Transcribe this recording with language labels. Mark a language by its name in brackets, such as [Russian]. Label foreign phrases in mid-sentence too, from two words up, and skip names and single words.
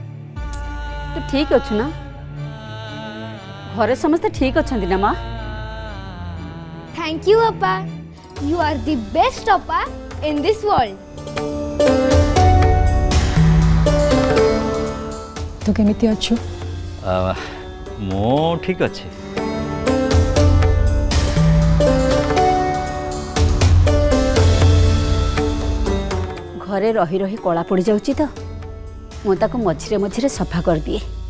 [Odia] ତୋ ଠିକ୍ ଅଛୁ ନା? ଘରେ ସମସ୍ତେ ଠିକ୍ ଅଚ୍ଛା ନା ମାଁ? [English] thank you apa, you are the best apa in this world. [Odia] ତୁ କେମିତି ଅଛୁ? ମୁଁ ଠିକ୍ ଅଛି। ଘରେ ରହି ରହି କଳା ପଡ଼ ଯାଉଚି ତୋ ମୁଁ ତାକୁ ମଝିରେ ମଝିରେ ସଫା କର ଦିଏ।